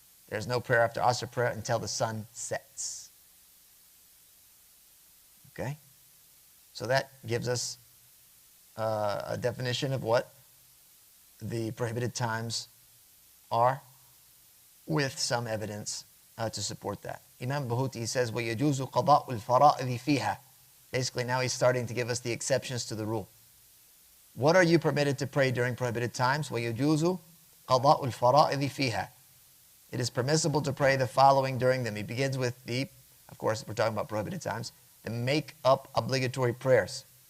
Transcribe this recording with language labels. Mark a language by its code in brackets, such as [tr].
[en] There's no prayer after Asr prayer until the sun sets. Okay? So that gives us a definition of what the prohibited times are, with some evidence to support that. Imam Bahuti says, [ar] وَيَجُوزُ قَضَاءُ الْفَرَائِضِ فِيهَا. [en] Basically, now he's starting to give us the exceptions to the rule. What are you permitted to pray during prohibited times? [ar] وَيَجُوزُ قَضَاءُ الْفَرَائِضِ فِيهَا. [en] It is permissible to pray the following during them. He begins with of course, we're talking about prohibited times, the make-up obligatory prayers.